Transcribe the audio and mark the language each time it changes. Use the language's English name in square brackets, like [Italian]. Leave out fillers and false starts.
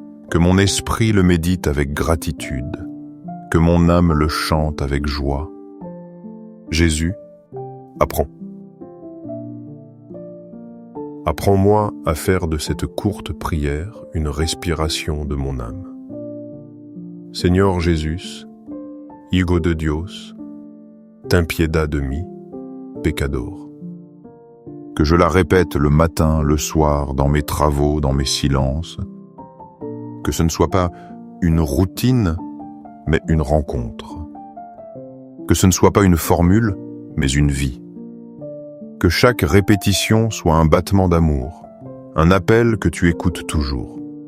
[French] que mon esprit le médite avec gratitude, que mon âme le chante avec joie. Jésus, apprends. Apprends-moi à faire de cette courte prière une respiration de mon âme. [Spanish] Señor Jesús, Hijo de Dios, ten piedad de mí, pecador. [French] Que je la répète le matin, le soir, dans mes travaux, dans mes silences. Que ce ne soit pas une routine, mais une rencontre. Que ce ne soit pas une formule, mais une vie. Que chaque répétition soit un battement d'amour, un appel que tu écoutes toujours.